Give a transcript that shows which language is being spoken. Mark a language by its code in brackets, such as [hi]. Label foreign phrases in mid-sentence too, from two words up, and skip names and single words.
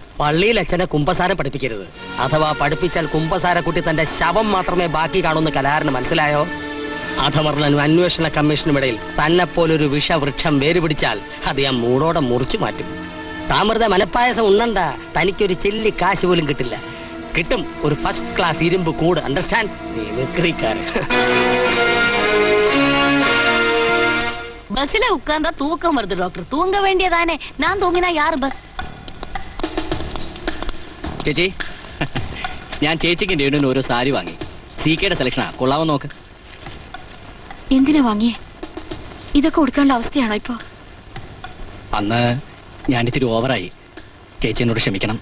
[ml] പള്ളിയിൽ അച്ഛനെ കുമ്പസാരം പഠിപ്പിക്കരുത്. അഥവാ പഠിപ്പിച്ചാൽ കുമ്പസാരക്കുട്ടി തന്റെ ശവം മാത്രമേ ബാക്കി കാണുന്ന കലാകാരന് മനസ്സിലായോ? അധമർണനും അന്വേഷണ കമ്മീഷനും ഇടയിൽ തന്നെ പോലൊരു വിഷവൃക്ഷം വേര് പിടിച്ചാൽ അത് ഞാൻ മൂടോടെ മുറിച്ചു മാറ്റും. താമൃത മനപ്പായസം ഉണ്ണണ്ട. തനിക്കൊരു ചെല്ലി കാശ് പോലും കിട്ടില്ല. കിട്ടും ഒരു [en] first class [ml] ഇരുമ്പ് കൂട്. അണ്ടർസ്റ്റാൻഡ്? മിമിക്രിക്കാരൻ. [ta] பஸ்ல உட்கார்ந்தா தூக்கம் வருது டாக்டர். தூங்க வேண்டியதானே. நான் தூங்கினா யாரு பஸ்? [ml] ചേച്ചി, ഞാൻ ചേച്ചിക്ക് രേണുവിന് ഓരോ സാരി വാങ്ങി. CK-യുടെ സെലക്ഷനാ. കൊള്ളാവോ നോക്ക്. എന്തിനാ വാങ്ങിയേ? ഇതൊക്കെ കൊടുക്കാനുള്ള അവസ്ഥയാണോ ഇപ്പൊ? അന്ന് ഞാൻ ഇത്തിരി ഓവറായി. ചേച്ചി എന്നോട് ക്ഷമിക്കണം.